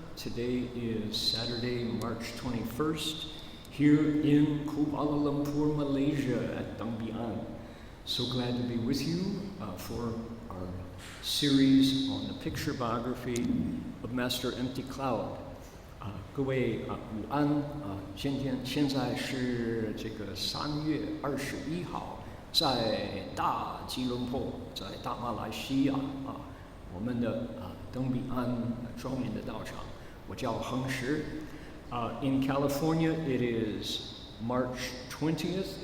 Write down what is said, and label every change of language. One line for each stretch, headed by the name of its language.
English: Today is Saturday, March 21st, here in Kuala Lumpur, Malaysia, at Deng Bi An. So glad to be with you for our series on the picture biography of Master 𝗦𝗲𝗂𝗀𝗍𝗀。
Chinese: 各位午安现在是这个3月21号。在大吉隆坡，在大马来西亚我们的登比安庄严的道场，我叫恒石。
English: In California, it is March 20th.